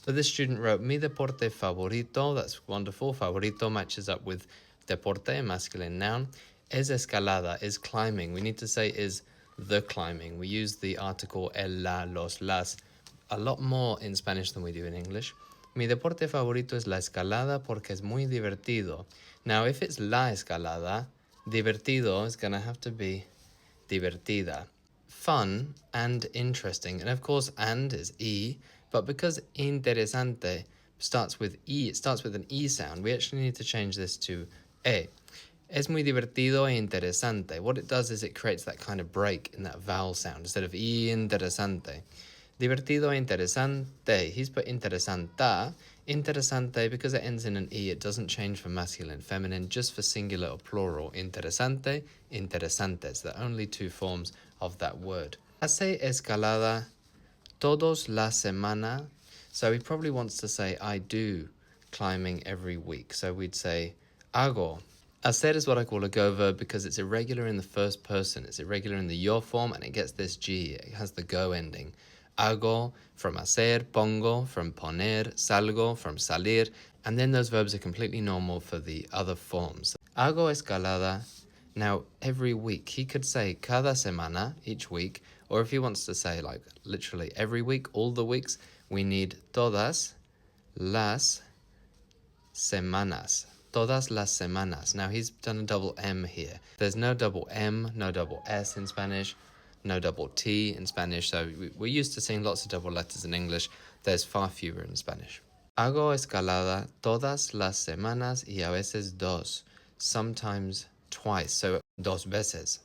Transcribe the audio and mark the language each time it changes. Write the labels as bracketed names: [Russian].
[English] So this student wrote, [Spanish] mi deporte favorito, [English] that's wonderful. Favorito matches up with deporte, masculine noun. [Spanish] Es escalada, [English] is climbing. We need to say is the climbing. We use the article el, la, los, las a lot more in Spanish than we do in English. [Spanish] Mi deporte favorito es la escalada porque es muy divertido. [English] Now, if it's la escalada, divertido is going to have to be divertida. Fun and interesting. And of course, and is E, but because interesante starts with E, it starts with an E sound, we actually need to change this to E. [Spanish] Es muy divertido e interesante. [English] What it does is it creates that kind of break in that vowel sound instead of E interesante. [Spanish] Divertido e interesante. [English] He's put interesanta. Interesante, because it ends in an E, it doesn't change for masculine, feminine, just for singular or plural. [Spanish] Interesante, interesantes. [English] The only two forms of that word. [Spanish] Hace escalada todos la semana. [English] So he probably wants to say, I do climbing every week. So we'd say, hago. Hacer is what I call a go verb because it's irregular in the first person. It's irregular in the yo form and it gets this G. It has the go ending. Hago from hacer, pongo from poner, salgo from salir, and then those verbs are completely normal for the other forms. [Spanish] Hago escalada. [English] Now, every week, he could say [Spanish] cada semana, [English] each week, or if he wants to say like literally every week, all the weeks, we need [Spanish] todas las semanas. Todas las semanas. [English] Now, he's done a double M here. There's no double M, no double S in Spanish, no double T in Spanish, so we're used to seeing lots of double letters in English. There's far fewer in Spanish. [Spanish] Hago escalada todas las semanas y a veces dos, [English] sometimes twice, [Spanish] so dos veces.